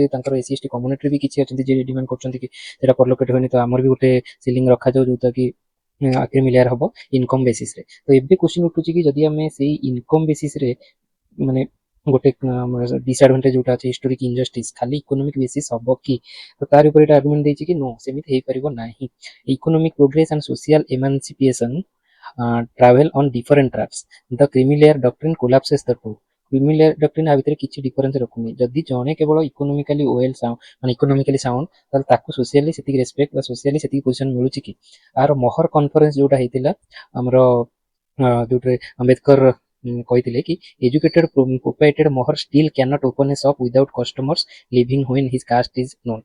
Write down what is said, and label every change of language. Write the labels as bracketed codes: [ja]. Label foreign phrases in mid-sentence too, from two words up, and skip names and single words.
[or] ତାଙ୍କର [en] SC ST communityରେ [or] ବି କିଛି ଅଛନ୍ତି ଯିଏ ଡିମାଣ୍ଡ କରୁଛନ୍ତି କି ସେଟା ପରଲୋକେଟ ହୁଏନି, ତ ଆମର ବି ଗୋଟେ ସିଲିଂ ରଖାଯାଉ ଯୋଉଟା କି [en] creamy layer [or] ହବ [en] income basisରେ। [or] ତ ଏବେ କ୍ୱେଶ୍ଚିନ୍ ଉଠୁଛି କି ଯଦି ଆମେ ସେଇ [en] income basisରେ [or] ମାନେ ଗୋଟେ ଡିସଆଡଭାଣ୍ଟେଜ ଯୋଉଟା ଅଛି [en] historic injustice [or] ଖାଲି [en] economic basis [or] ହବ କି, ତ ତାର ଉପରେ ଏଟା ଆର୍ଗୁମେଣ୍ଟ ଦେଇଛି କି नो, ସେମିତି ହେଇପାରିବ ନାହିଁ। [en] economic progress and social emancipation travel on different tracks. The creamy layer doctrine collapses the two. creamy layer doctrine [or] ଆ ଭିତରେ କିଛି ଡିଫରେନ୍ସ ରଖୁନି। ଯଦି ଜଣେ କେବଳ [en] economically well [or] ମାନେ [en] economically sound, [or] ତାହେଲେ ତାକୁ ସୋସିଆଲି ସେତିକି ରେସପେକ୍ଟ ବା ସୋସିଆଲି ସେତିକି ପୋଜିସନ ମିଳୁଛି କି? ଆର ମହର କନଫରେନ୍ସ ଯୋଉଟା ହେଇଥିଲା ଆମର ଯୋଉଥିରେ ଆମ୍ବେଦକର କହିଥିଲେ କି [en] educated propriated Mahar still can't open a shop without customers leaving when his caste is known.